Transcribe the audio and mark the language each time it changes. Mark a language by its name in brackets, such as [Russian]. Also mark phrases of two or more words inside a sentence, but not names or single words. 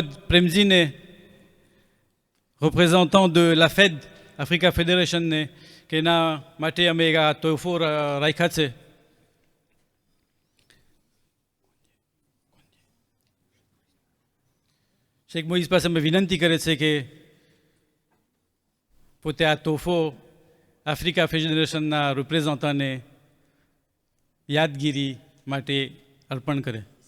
[French] પ્રેમજીને représentant de la Fed, Africa Federation, [Gujarati] કે એના માટે અમે આ તોહફો રાખ્યા છે. શેખ મોઈઝ પાસે અમે વિનંતી કરે છે કે પોતે આ તોહફો આફ્રિકા ફેડરેશનના રિપ્રેઝન્ટન્ટને યાદગીરી માટે અર્પણ કરે.